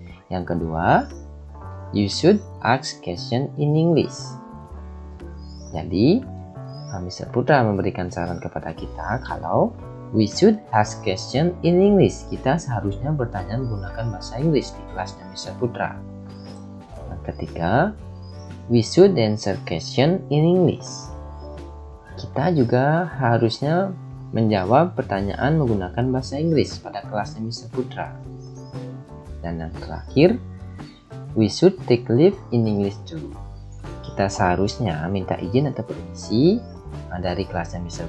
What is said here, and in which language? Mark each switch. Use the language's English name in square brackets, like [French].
[Indonesian] Yang kedua, [English] you should ask question in English. [Indonesian] Jadi, Mr. Putra memberikan saran kepada kita kalau [English] we should ask question in English. [Indonesian] Kita seharusnya bertanya menggunakan bahasa Inggris di kelasnya Mr. Putra. Yang ketiga, [English] we should answer question in English. [Indonesian] Kita juga harusnya menjawab pertanyaan menggunakan bahasa Inggris pada kelasnya Mr. Putra. Dan yang terakhir, [English] we should take leave in English too. [Indonesian] Kita seharusnya minta izin atau permisi dari kelasnya Mr.